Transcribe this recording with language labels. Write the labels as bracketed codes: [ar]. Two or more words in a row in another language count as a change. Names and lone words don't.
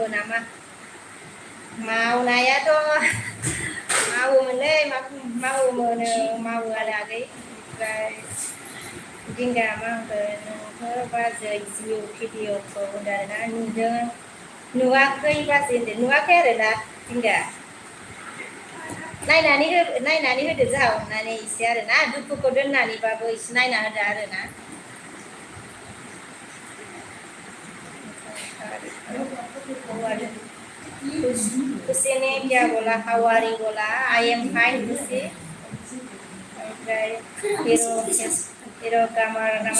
[brx] नामा मावनायाथ' मावोमोनलै मावो आरो आगै ओमफ्राय दिंगा मा होनगोन नोंखौ बाजै जिउ भिडिअखौ होनदों आरोना नुवाखै बाजै होनदों नुवाखै आरोना दिंगा नायनानै होदो जोंहा अननानै एसे आरोना दुखुखौ दोननानैबाबो एसे नायना होदो आरोना [hi] खुशी ने क्या बोला [brx] हावारी बोला [en] I am fine [brx] खुशी ओमफ्राय हीरो कमर